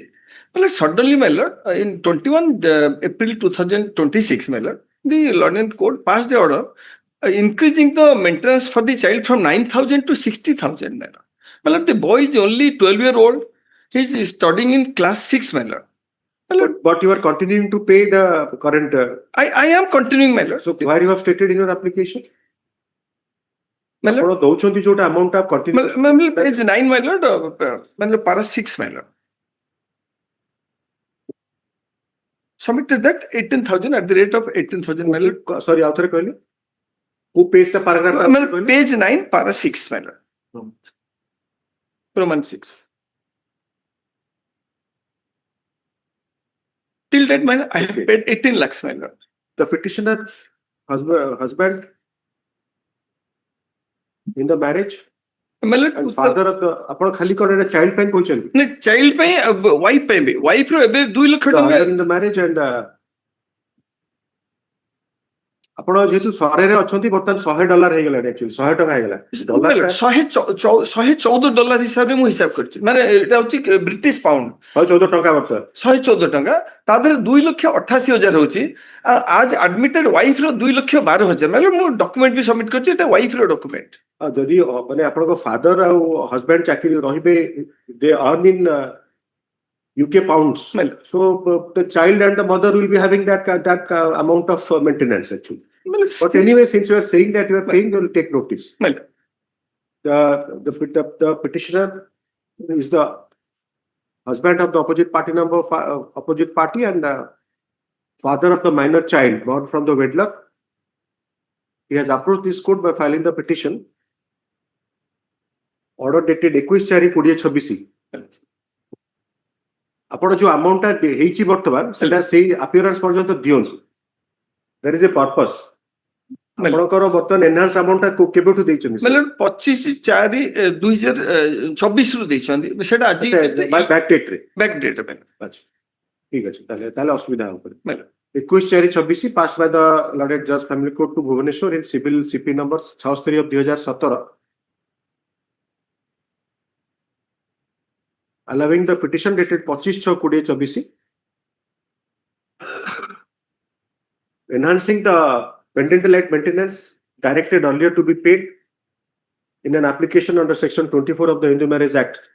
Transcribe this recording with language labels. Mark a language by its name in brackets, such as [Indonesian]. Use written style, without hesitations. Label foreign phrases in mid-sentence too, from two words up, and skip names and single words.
[English] But suddenly, my lord, in 21 April 2026, my lord, the Law and Court passed the order increasing the maintenance for the child from 9,000 to 60,000, my lord. My lord, the boy is only 12-year-old. He is studying in class 6, my lord. But you are continuing to pay the current. I am continuing, my lord. So where you have stated in your application? My lord. [Odia] ଆପଣ ଦଉଛନ୍ତି ଯୋଉଟା amount ଟା continue. [English] Page 9, my lord. My lord, para 6, my lord. Submitted that 18,000 at the rate of 18,000, my lord. Sorry, [Odia] ଆଉ ଥରେ କହିଲେ. [English] Who pays the paragraph? Page 9, para 6, my lord. Roman 6. Till that, my lord, I have paid 18 lakhs, my lord. The petitioner husband in the marriage My lord, and father of the [Odia] ଆପଣ ଖାଲି କଣ child ପାଇଁ କହୁଛନ୍ତି? no, child ପାଇଁ wife ପାଇଁ ବି wife ର ଏବେ 2 ଲକ୍ଷ [English] The [Odia] ଟଙ୍କା [English] husband in the marriage and [Odia] ଆପଣ ଯେହେତୁ ସହରରେ ଅଛନ୍ତି ବର୍ତ୍ତମାନ $100 ହେଇଗଲାଣି actually 100 ଟଙ୍କା ହେଇଗଲା $114 ହିସାବରେ ମୁଁ ହିସାବ କରିଛି ମାନେ ଏଟା ହଉଛି [English] British pound [Odia] 114 ଟଙ୍କା ବର୍ତ୍ତମାନ 114 ଟଙ୍କା ତା ଦେହରେ 2,88,000 ହଉଛି ଆଜ [English] admitted wife [Odia] ର 2,12,000 ମାନେ ମୁଁ ଡକ୍ୟୁମେଣ୍ଟ ବି ସବମିଟ କରିଛି ଏଟା ୱାଇଫ ର ଡକ୍ୟୁମେଣ୍ଟ ଯଦି ମାନେ ଆପଣଙ୍କ ଫାଦର ଆଉ ହଜବେଣ୍ଡ ଚାକିରି ରହିବେ [English] they earn in UK pounds so the child and the mother will be having that amount of maintenance actually. But anyway, since you are saying that you are paying, they will take notice. The petitioner is the husband of the opposite party and father of the minor child born from the wedlock. He has approached this court by filing the petition. Order dated 21/4/2026. [Odia] ଆପଣ ଯୋଉ amount ଟା ହେଇଛି ବର୍ତ୍ତମାନ ସେଟା ସେଇ appearance ପର୍ଯ୍ୟନ୍ତ ଦିଅନ୍ତୁ. [English] There is a purpose. [Odia] ଆପଣଙ୍କର ବର୍ତ୍ତମାନ [English] enhance amount [Odia] ଟା କେବେଠୁ ଦେଇଛନ୍ତି? ମାନେ 25/4/2024 ରୁ ଦେଇଛନ୍ତି ସେଟା ଆଜି [English] back date ରେ [Odia] ଆଚ୍ଛା ଠିକ ଅଛି ତାହେଲେ ଅସୁବିଧା ହବ [English] 21/4/2026 passed by the Lorded Judge Family Court to Bhubaneswar in civil CP number 76 of 2017 allowing the petition dated 25/6/2024 enhancing the pendant light maintenance directed earlier to be paid in an application under section 24 of the Hindu Marriage Act.